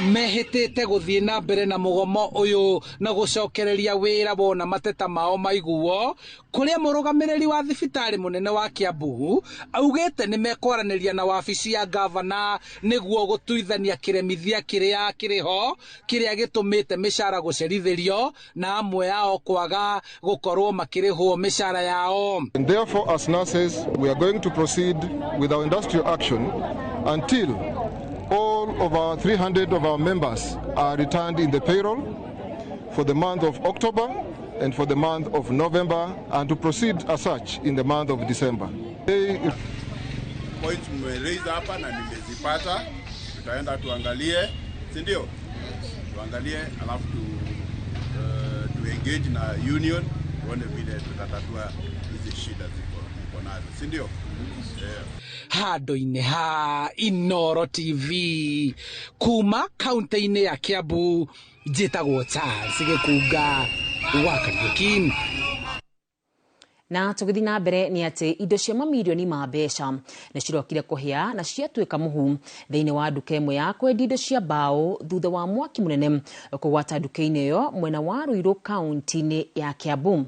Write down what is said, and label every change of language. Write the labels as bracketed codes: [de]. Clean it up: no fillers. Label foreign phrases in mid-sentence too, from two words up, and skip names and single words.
[ki] mehitite guthie na mbere na mugomo uyu na gucokereria wira bona mateta mao maiguo kuria murugamiriri wa thibitari munene wa Kiambu augite ni mekwaraniria na wabici ya gavana niguo gutuithania kiremithia kiria kiriho kiria gitumite mishara gucerithirio na amwe yao kwaga gukorwo makirihwo mishara yao. [en] And therefore, as nurses, we are going to proceed with our industrial action until all of our 300 of our members are returned in the payroll for the month of October and for the month of November, and to proceed as such in the month of December. [sw] Points mmeraise hapa na nimezipata, tutaenda tuangalie, si ndio? Tuangalie alafu tu engage na union tuone vile tutatatua hizi shida ziko nazo, si ndio? [ki] Handu-ini ha Inoro TV kuma kaunti-ini ya Kiambu, njitagwo Charles Gikunga wa Kariuki. Na tugithi na mbere ni ati indo cia mamirioni ma mbeca na cirokire kuhia na ciatuika muhu thiini wa nduka imwe ya kwendia indo cia mbao thutha wa mwaki munene kugwata nduka-ini iyo mwena wa Ruiru kaunti-ini ya Kiambu.